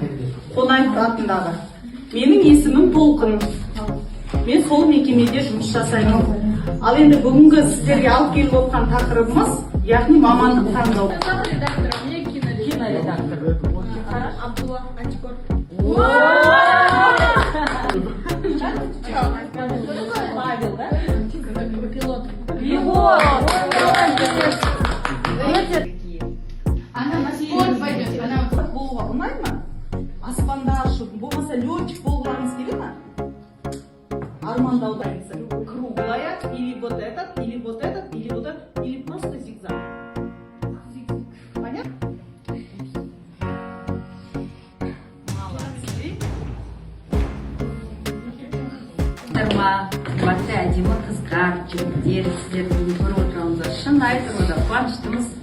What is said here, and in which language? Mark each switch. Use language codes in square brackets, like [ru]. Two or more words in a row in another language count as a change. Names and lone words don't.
[kk] Қонаев атындағы. Менің есімім Толқын. Мен сол мекемеде жұмыс жасаймын. Ал енді бүгінгі сіздерге алып келіп отқан тақырыбымыз, яғни мамандық таңдау. Киноредактор. Абдулла Ачкор. [ru] Павел, да? Пилот. Пилот. Она на спорт пойдет. Она [kk] Болуға ұнайды ма? Аспанда ұшып, болмаса летчик болғаныңыз келе ма? Армандаудаңыз. [ru] Круглая, или вот этот, или вот этот, или вот этот, или просто зигзаг. Понятно? [kk] Қымбатты әдемі қыздар, жігіттер, сіздерді көріп отырғанымызға шын айтып отыр, қуаныштымыз.